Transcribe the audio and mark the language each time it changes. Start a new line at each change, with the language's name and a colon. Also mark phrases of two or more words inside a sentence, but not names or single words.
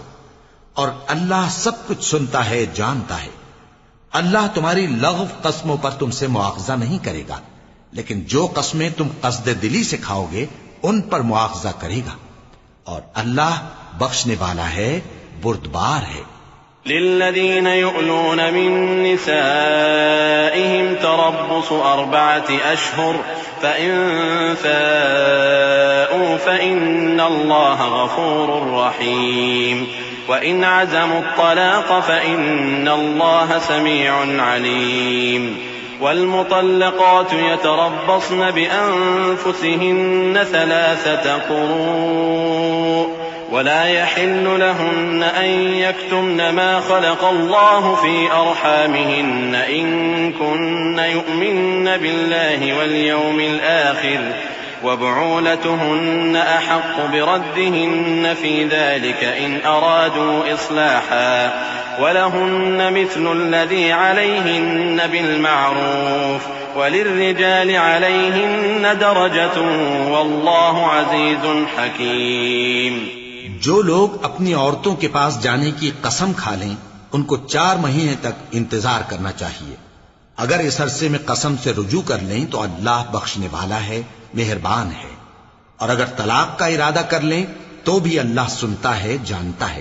Hindi: और अल्लाह सब कुछ सुनता है, जानता है। अल्लाह तुम्हारी लग़्व कस्मों पर तुमसे मुआवजा नहीं करेगा, लेकिन जो कस्में तुम कसदे दिली से खाओगे उन पर मुआवजा करेगा। और अल्लाह बख्शने वाला है, बुर्दबार है।
Arabic: للذين يؤلون من نسائهم تربص أربعة أشهر فإن فاءوا فإن الله غفور رحيم وإن عزموا الطلاق فإن الله سميع عليم. والمطلقات يتربصن بأنفسهن ثلاثة قروء ولا يحل لهن أن يكتمن ما خلق الله في أرحامهن إن كن يؤمن بالله واليوم الآخر وبعولتهن أحق بردهن في ذلك إن أرادوا إصلاحا ولهن مثل الذي عليهن بالمعروف وللرجال عليهن درجة والله عزيز حكيم।
Hindi: जो लोग अपनी औरतों के पास जाने की कसम खा लें, उनको 4 महीने तक इंतजार करना चाहिए। अगर इस अरसे में कसम से रुजू कर लें तो अल्लाह बख्शने वाला है, मेहरबान है। और अगर तलाक का इरादा कर लें तो भी अल्लाह सुनता है, जानता है।